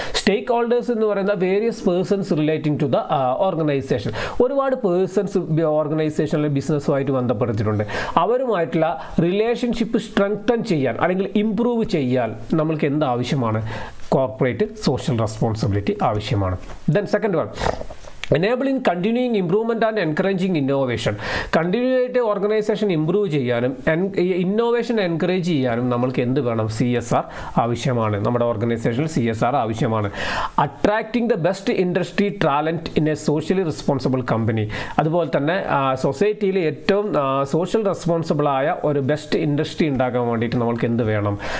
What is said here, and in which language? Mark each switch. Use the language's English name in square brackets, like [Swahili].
[English] stake holders [Malayalam] എന്ന് പറയുന്ന [English] Various persons relating to the organisation. [Malayalam] ഒരുപാട് പേഴ്സൺസ് ഓർഗനൈസേഷനിലെ ബിസിനസ്സുമായിട്ട് ബന്ധപ്പെടുത്തിയിട്ടുണ്ട്. അവരുമായിട്ടുള്ള റിലേഷൻഷിപ്പ് സ്ട്രെങ്തൻ ചെയ്യാൻ അല്ലെങ്കിൽ ഇംപ്രൂവ് ചെയ്യാൻ നമ്മൾക്ക് എന്ത് ആവശ്യമാണ്? കോർപ്പറേറ്റ് സോഷ്യൽ റെസ്പോൺസിബിലിറ്റി ആവശ്യമാണ്. [English] Then second one, enabling continuing improvement and encouraging innovation. [Malayalam] Continue ആയിട്ട് ഓർഗനൈസേഷൻ ഇംപ്രൂവ് ചെയ്യാനും ഇന്നോവേഷൻ എൻകറേജ് ചെയ്യാനും നമ്മൾക്ക് എന്ത് വേണം? CSR ആവശ്യമാണ്. നമ്മുടെ ഓർഗനൈസേഷനിൽ CSR ആവശ്യമാണ്. [English] Attracting the best industry talent in a socially responsible company. [Malayalam] അതുപോലെ തന്നെ സൊസൈറ്റിയിൽ ഏറ്റവും സോഷ്യൽ റെസ്പോൺസിബിളായ ഒരു ബെസ്റ്റ് ഇൻഡസ്ട്രി ഉണ്ടാക്കാൻ വേണ്ടിയിട്ട് നമ്മൾക്ക് എന്ത് വേണം?